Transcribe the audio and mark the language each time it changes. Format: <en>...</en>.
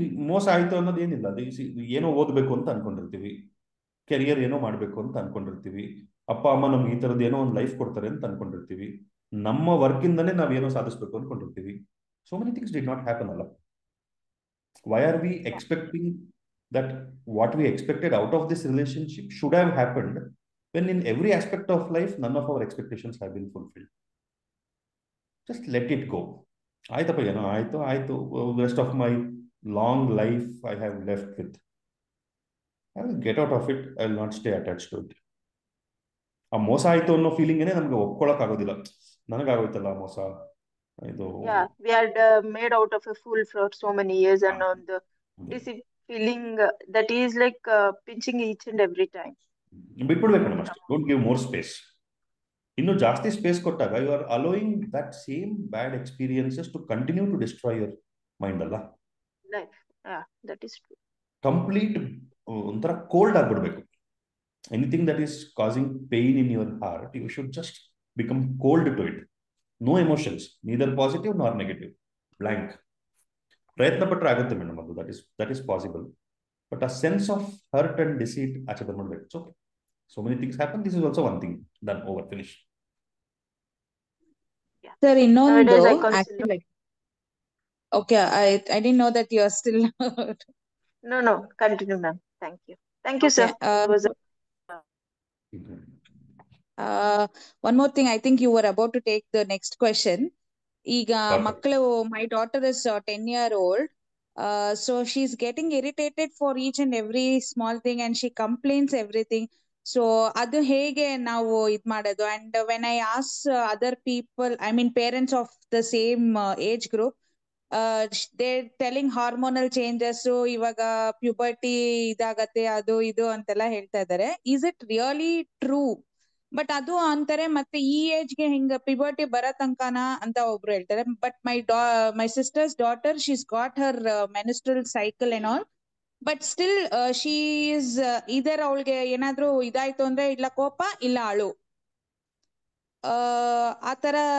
<kn>ಮೋಸ ಆಯ್ತು ಅನ್ನೋದು ಏನಿಲ್ಲ, ಅದು ಏನೋ ಓದ್ಬೇಕು ಅಂತ ಅನ್ಕೊಂಡಿರ್ತೀವಿ, ಕೆರಿಯರ್ ಏನೋ ಮಾಡ್ಬೇಕು ಅಂತ ಅನ್ಕೊಂಡಿರ್ತೀವಿ, ಅಪ್ಪ ಅಮ್ಮ ನಮ್ಗೆ ಈ ತರದ್ದು ಏನೋ ಒಂದು ಲೈಫ್ ಕೊಡ್ತಾರೆ ಅಂತ ಅನ್ಕೊಂಡಿರ್ತೀವಿ, ನಮ್ಮ ವರ್ಕ್ ಇಂದನೇ ನಾವೇನೋ ಸಾಧಿಸ್ಬೇಕು ಅನ್ಕೊಂಡಿರ್ತೀವಿ.</kn> <en>So many things did not happen ಅಲ್ಲ. Why are we expecting that what we expected out of this relationship should have happened when in every aspect of life none of our expectations have been fulfilled? Just let it go.</en> <kn>ಆಯ್ತಪ್ಪ, ಏನೋ ಆಯ್ತು ಆಯ್ತು,</kn> <en>rest of my long life I have left with. I will get out of it. I will not stay attached to it.</en> <kn>ಆ ಮೋಸ ಆಯ್ತು ಅನ್ನೋ feeling ಏನೇ ನಮ್ಗೆ ಒಪ್ಕೊಳಕ್ ಆಗೋದಿಲ್ಲ. ನನಗಾಗೋಯ್ತಲ್ಲ ಮೋಸ ಇದು.</kn> <en>Yeah, we had made out of a fool for so many years, and on the this feeling that is like pinching each and every time.</en> <kn>ಬಿಟ್ಬಿಡ್ಬೇಕು madam ಅಷ್ಟೇ.</kn> <en>Don't give more space.</en> <kn>ಇನ್ನು ಜಾಸ್ತಿ space ಕೊಟ್ಟಾಗ</kn> <en>You are allowing that same bad experiences to continue to destroy your mind ಅಲ್ಲ. Life, yeah, that is true.</en> <kn>Complete ಒಂಥರ cold ಆಗ್ಬಿಡ್ಬೇಕು.</kn> <en>Anything that is causing pain in your heart, you should just become cold to it. No emotions, neither positive nor negative, blank.</en> <kn>ಪ್ರಯತ್ನ ಪಟ್ಟರೆ ಆಗುತ್ತೆ madam, ಅದು</kn> <en>That is possible. But ಆ sense of hurt and deceit</en> <kn>ಆಚೆ ಬಂದ್ಬಿಡ್ಬೇಕು.</kn> <en>So so many things happen. This is also one thing. Done, over, finish. Yeah.</en> <kn>Sir, ಇನ್ನೊಂದು</kn> <en>Nowadays I consider actually, okay, I didn't know that you are still no, continue, ma'am. Thank you. Thank you, sir. okay. It was One more thing, I think you were about to take the next question.</en> <kn>ಈಗ ಮಕ್ಕಳು,</kn> <en>my daughter is 10-year-old. So she's getting irritated for each and every small thing and she complains everything.</en> <kn>So ಅದು ಹೇಗೆ ನಾವು ಇದ್ ಮಾಡೋದು?</kn> <en>And when I ask other people, I mean parents of the same age group, they're telling hormonal changes, so</en> <kn>ಇವಾಗ puberty ಇದಾಗತ್ತೆ, ಅದು ಇದು ಅಂತೆಲ್ಲ ಹೇಳ್ತಾ ಇದ್ದಾರೆ.</kn> <en>Is it really true?</en> <kn>But ಅದು ಅಂತಾರೆ ಮತ್ತೆ ಈ ಏಜ್ಗೆ ಹಿಂಗ ಪಿಬರ್ಟಿ ಬರೋ ತನಕನ ಅಂತ ಒಬ್ರು ಹೇಳ್ತಾರೆ.</kn> <en>but my sister's daughter, she's got her menstrual cycle and all, but still she is ಇದರ್,</en> <kn>ಅವಳಿಗೆ ಏನಾದ್ರೂ ಇದಾಯ್ತು ಅಂದ್ರೆ ಇಲ್ಲ ಕೋಪ ಇಲ್ಲ ಅಳು, ಆತರ.</kn>